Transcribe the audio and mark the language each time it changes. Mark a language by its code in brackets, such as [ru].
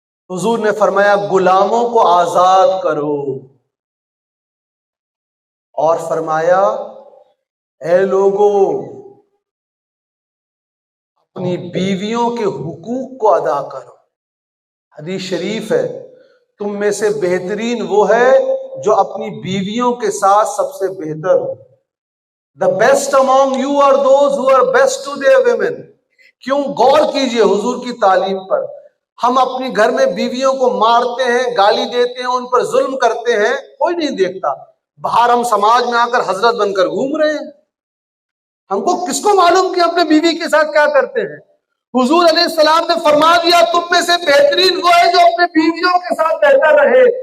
[ur] حضور نے فرمایا غلاموں کو آزاد کرو، اور فرمایا اے لوگوں اپنی بیویوں کے حقوق کو ادا کرو. حدیث شریف ہے، تم میں سے بہترین وہ ہے جو اپنی بیویوں کے ساتھ سب سے بہتر ہو. [en] The best among you are those who are best to their women. [ur] کیوں؟ غور کیجئے حضور کی تعلیم پر. ہم اپنی گھر میں بیویوں کو مارتے ہیں، گالی دیتے ہیں، ان پر ظلم کرتے ہیں، کوئی نہیں دیکھتا. باہر ہم سماج میں آ کر حضرت بن کر گھوم رہے ہیں. ہم کو کس کو معلوم کہ اپنے بیوی کے ساتھ کیا کرتے ہیں؟ حضور علیہ السلام نے فرما دیا تم میں سے بہترین وہ ہے جو اپنے بیویوں کے ساتھ بہتر رہے.